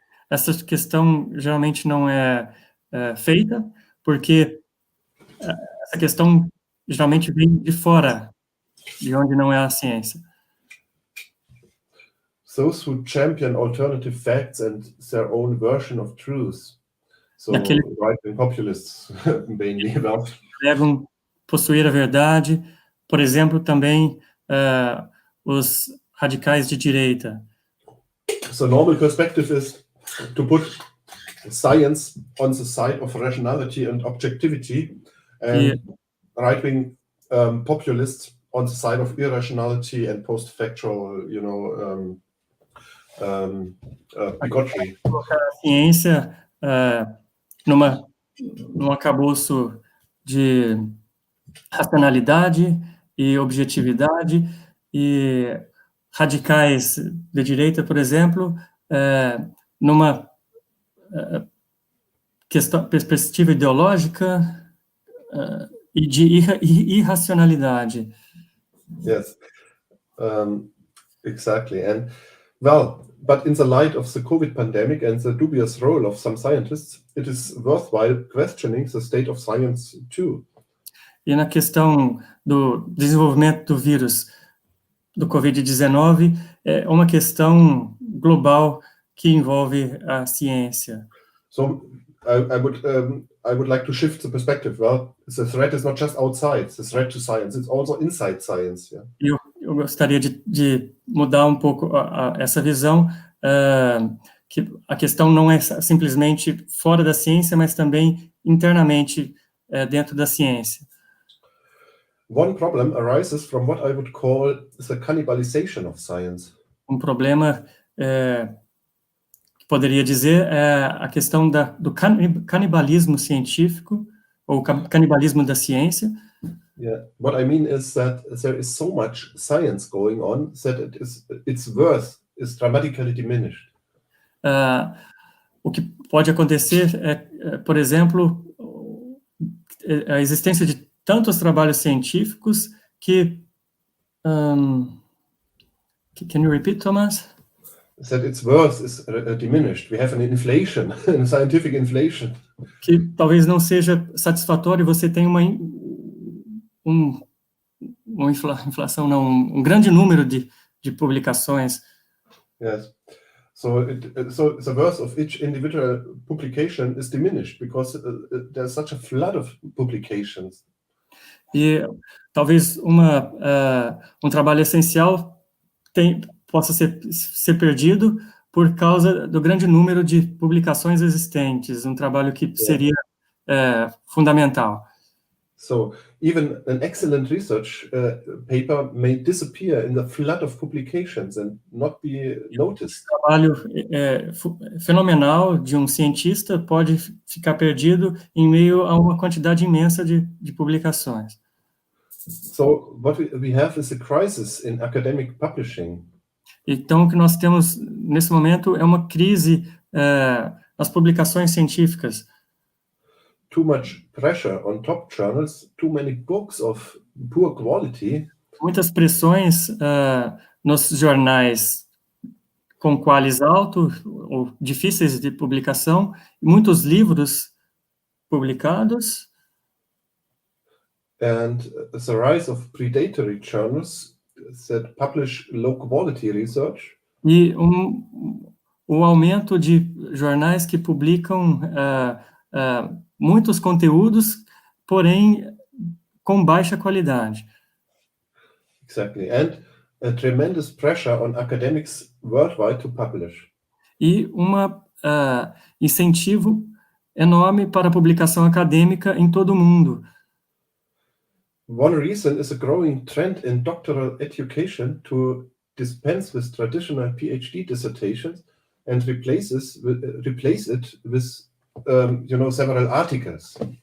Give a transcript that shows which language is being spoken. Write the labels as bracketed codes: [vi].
[pt] Essa questão geralmente não é feita porque essa questão geralmente vem de fora, de onde não é a ciência. [en] those who champion alternative facts and their own version of truth. So right-wing populists mainly. [pt] Pregam possuir a verdade, por exemplo, também os radicais de direita. [en] So normal perspective is to put science on the side of rationality and objectivity, and right-wing populists on the side of irrationality and post-factual, bigotry. [pt] Colocar a ciência num acabouço de racionalidade e objetividade, e radicais de direita, por exemplo, numa perspectiva ideológica e de irracionalidade. [en] Yes, exactly. And but in the light of the COVID pandemic and the dubious role of some scientists, it is worthwhile questioning the state of science too. [pt] E na questão do desenvolvimento do vírus do Covid-19, é uma questão global que envolve a ciência. [en] So I would like to shift the perspective. Well, the threat is not just outside, the threat to science, it's also inside science. Yeah? [pt] Eu gostaria de mudar um pouco essa visão, que a questão não é simplesmente fora da ciência, mas também internamente dentro da ciência. [en] One problem arises from what I would call the cannibalization of science. [pt] Um problema que poderia dizer é a questão do canibalismo científico, ou canibalismo da ciência. [en] Yeah, what I mean is that there is so much science going on that its worth is dramatically diminished. [pt] O que pode acontecer por exemplo, a existência de tantos trabalhos científicos que... [en] can you repeat, Thomas? That its worth is diminished. We have an inflation, a scientific inflation. [pt] Que talvez não seja satisfatório, você tem uma inflação, não, um grande número de publicações. [en] Yes. So the worth of each individual publication is diminished because there's such a flood of publications. [pt] E talvez um trabalho essencial possa ser perdido por causa do grande número de publicações existentes, um trabalho que seria fundamental. [en] So even an excellent research paper may disappear in the flood of publications and not be noticed. [pt] O trabalho fenomenal de um cientista pode ficar perdido em meio a uma quantidade imensa de publicações. [en] So what we have is a crisis in academic publishing. [pt] Então, o que nós temos nesse momento é uma crise nas publicações científicas. [en] Too much pressure on top journals, too many books of poor quality. [pt] Muitas pressões nos jornais com qualis alto ou difíceis de publicação, muitos livros publicados. [en] And the rise of predatory journals that publish low quality research. [pt] E o aumento de jornais que publicam muitos conteúdos, porém com baixa qualidade. [en] Exactly, and a tremendous pressure on academics worldwide to publish. [pt] E incentivo enorme para a publicação acadêmica em todo o mundo. [en] One reason is a growing trend in doctoral education to dispense with traditional PhD dissertations and replace it with several articles.